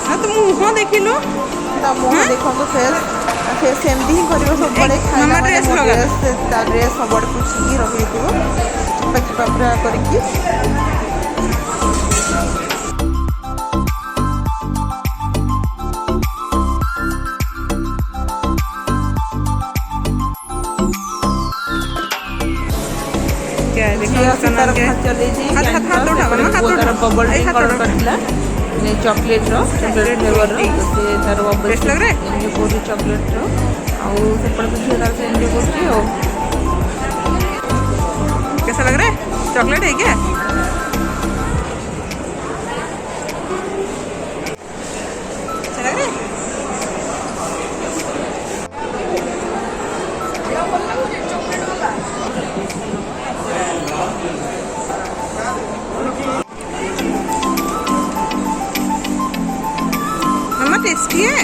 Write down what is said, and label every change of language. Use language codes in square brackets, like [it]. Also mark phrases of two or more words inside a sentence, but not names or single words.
[or] ମୁହଁ ଦେଖିଲୁ ତା ମୁହଁ ଦେଖନ୍ତୁ ଫେସ୍ ସେମିତି ହିଁ କରିବ ସବୁବେଳେ ଖାଇଲା ମାନେ dress ମୋ ଲଗା। ଡ୍ରେସ୍ ତା ଡ୍ରେସ୍ ସବୁଆଡ଼େ ପୁଛିକି ରଖିଦେଇଥିବ ଚିପା ଚିପା ପୁରା କରିକି। [hi] क्या देखो [or] ଝିଅ ସେ [hi] कलर [or] ତାର [hi] के [or] ଚଲେଇଛି [hi] हाथ उठाओ ना, हाथ [or] ପୁଅ ତାର [hi] उठाओ। [or] ବବଲ୍ [hi] ए, [or] ଟି [hi] हाथ [or] ଅର୍ଡ଼ର [hi] उठाओ। [or] କରିଥିଲା ଚକୋଲେଟ୍ର ଚକୋଲେଟ୍ ଫ୍ଲେଭର୍ର ତ ସେ ତାର ବବଲ୍ [hi] Taste लग रहा है? [or] ଏନ୍ଜୟ କରୁଛି ଚକୋଲେଟ୍ର। ଆଉ ସେପଟେ ତ ଝିଅ ତାର ସେ ଏନ୍ଜୟ କରୁଛି ଆଉ। [hi] कैसा लग रहा है? चॉकलेट है क्या? अच्छा लग रहा है? मम्मा टेस्टी है?